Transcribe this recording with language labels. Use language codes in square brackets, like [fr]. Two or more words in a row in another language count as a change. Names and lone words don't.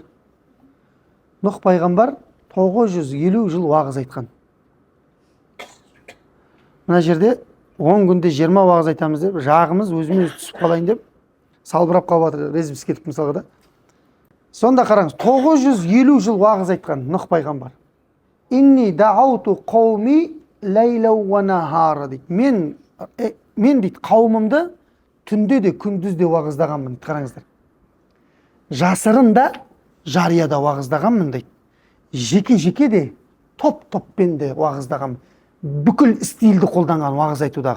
[kk] Нұх пайғамбар 950 жыл уағыз айтқан. Мына жерде 10 күнде 20 уағыз айтамыз деп, жағымыз өзімен түсіп қалайын деп, салбырап қалып жатыр, резбіз кетіп мысалға да. Сонда қараңыз, 950 жыл уағыз айтқан Нұх пайғамбар. [ar] إني دعوت قومي ليلا ونهارا дейді. [kk] Мен дейді, қауымымды түнде де күндіз де уағыздағанмын дейді. Қараңыздар. Жасырын да, жария да уағыздағанмын дейді. Жеке де, топ-топпен де уағыздағанмын. Бүкіл стилді қолданған уағыз айтудағы.